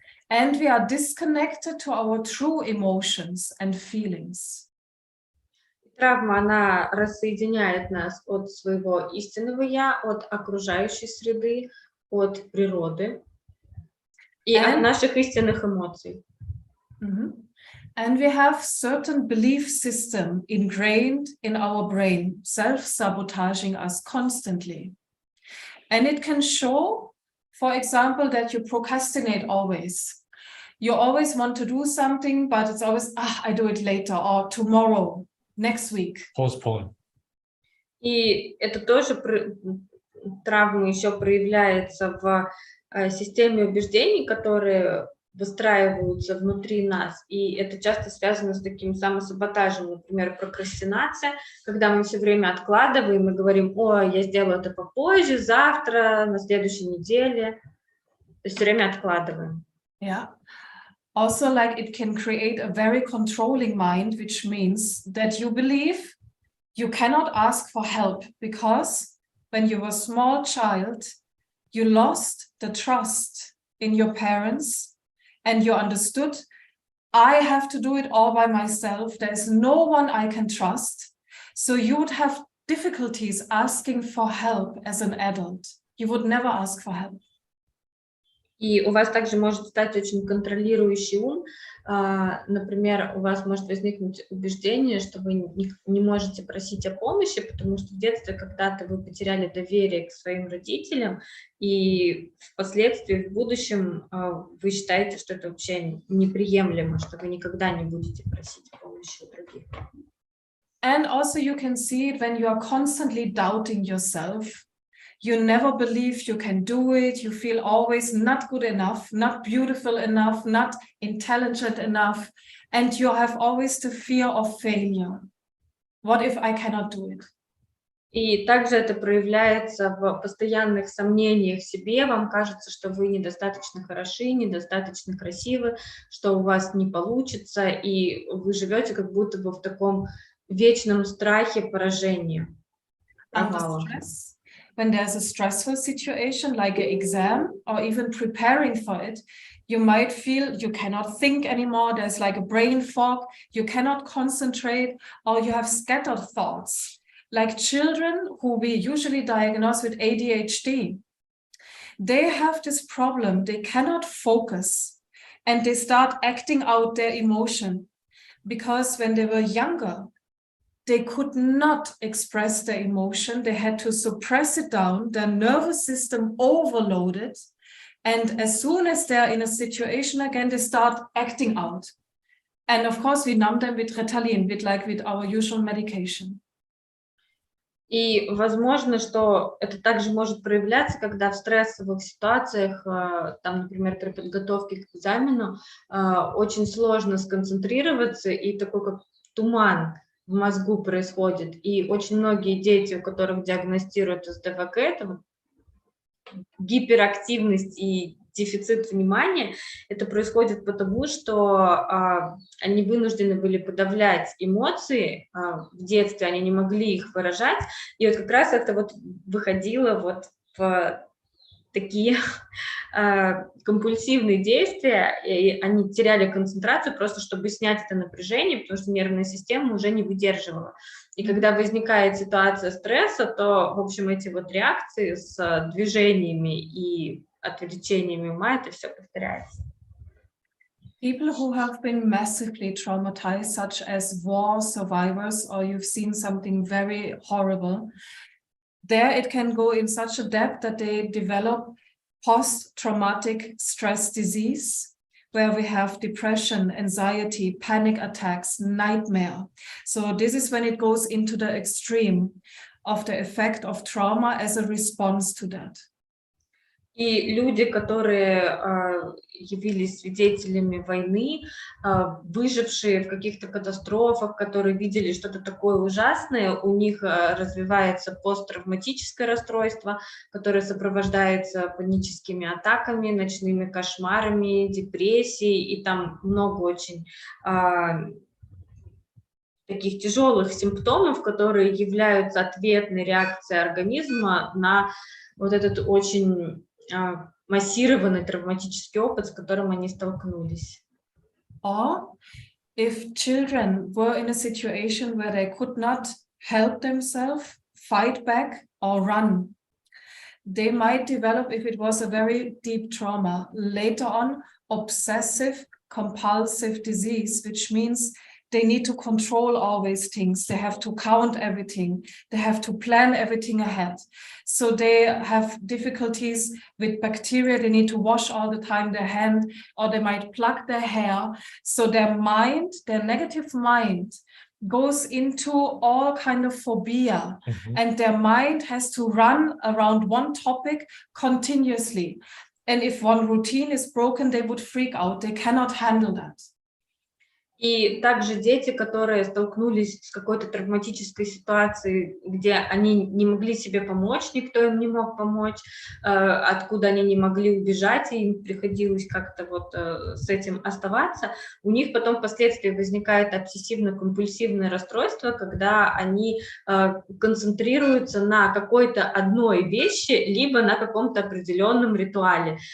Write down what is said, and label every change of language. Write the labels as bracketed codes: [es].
[en] And we are disconnected to our true emotions and feelings. [ru] Травма, она рассоединяет нас от своего истинного «я», от окружающей среды, от природы. И от наших истинных эмоций. [en] And we have certain belief system ingrained in our brain, self-sabotaging us constantly. And it can show, for example, that you procrastinate always. You always want to do something, but it's always, I do it later, or tomorrow, next week. Postpone. [ru] И это тоже травма еще проявляется в системе убеждений, которые выстраиваются внутри нас, и это часто связано с таким самосаботажем, например, прокрастинация, когда мы все время откладываем и говорим: ой, я сделаю это попозже, завтра, на следующей неделе, то есть все время откладываем. [en] Yeah. Also, like, it can create a very controlling mind, which means that you believe you cannot ask for help because when you were a small child, you lost the trust in your parents. And you understood, I have to do it all by myself. There's no one I can trust. So you would have difficulties asking for help as an adult. You would never ask for help. [ru] И у вас также может стать очень контролирующий ум. Например, у вас может возникнуть убеждение, что вы не можете просить о помощи, потому что в детстве когда-то вы потеряли доверие к своим родителям, и впоследствии, в будущем, вы считаете, что это вообще неприемлемо, что вы никогда не будете просить помощи у других. [en] And also you can see it when you are constantly doubting yourself. You never believe you can do it. You feel always not good enough, not beautiful enough, not intelligent enough. And you have always the fear of failure. What if I cannot do it? [ru] И также это проявляется в постоянных сомнениях в себе. Вам кажется, что вы недостаточно хороши, недостаточно красивы, что у вас не получится, и вы живете как будто бы в таком вечном страхе поражения, провала. [en] When there's a stressful situation like an exam or even preparing for it, you might feel you cannot think anymore. There's like a brain fog. You cannot concentrate, or you have scattered thoughts. Like children who we usually diagnose with ADHD, they have this problem. They cannot focus and they start acting out their emotion because when they were younger, they could not express their emotion. They had to suppress it down. Their nervous system overloaded. And as soon as they're in a situation again, they start acting out. And of course, we numb them with Ritalin, with our usual medication. [ru] И возможно, что это также может проявляться, когда в стрессовых ситуациях, там, например, при подготовке к экзамену, очень сложно сконцентрироваться, и такой как туман в мозгу происходит. И очень многие дети, у которых диагностируют СДВГ, это гиперактивность и дефицит внимания, это происходит потому, что они вынуждены были подавлять эмоции в детстве, они не могли их выражать, и вот как раз это вот выходило вот в такие компульсивные действия, и они теряли концентрацию просто, чтобы снять это напряжение, потому что нервная система уже не выдерживала. И когда возникает ситуация стресса, то, в общем, эти вот реакции с движениями и отвлечениями ума, это все повторяется. [en] People who have been massively traumatized, such as war survivors, or you've seen something very horrible, there it can go in such a depth that they develop post-traumatic stress disease, where we have depression, anxiety, panic attacks, nightmare. So this is when it goes into the extreme of the effect of trauma as a response to that. [ru] И люди, которые явились свидетелями войны, выжившие в каких-то катастрофах, которые видели что-то такое ужасное, у них развивается посттравматическое расстройство, которое сопровождается паническими атаками, ночными кошмарами, депрессией, и там много очень таких тяжелых симптомов, которые являются ответной реакцией организма на вот этот очень массированный травматический опыт, с которым они столкнулись. [en] Or if children were in a situation where they could not help themselves, fight back or run, they might develop, if it was a very deep trauma, later on obsessive compulsive disease, which means they need to control always things. They have to count everything. They have to plan everything ahead. So they have difficulties with bacteria. They need to wash all the time their hand, or they might pluck their hair. So their mind, their negative mind, goes into all kind of phobia, and their mind has to run around one topic continuously. And if one routine is broken, they would freak out. They cannot handle that. [ru] И также дети, которые столкнулись с какой-то травматической ситуацией, где они не могли себе помочь, никто им не мог помочь, откуда они не могли убежать, и им приходилось как-то вот с этим оставаться, у них потом впоследствии возникает обсессивно-компульсивное расстройство, когда они концентрируются на какой-то одной вещи, либо на каком-то определенном ритуале.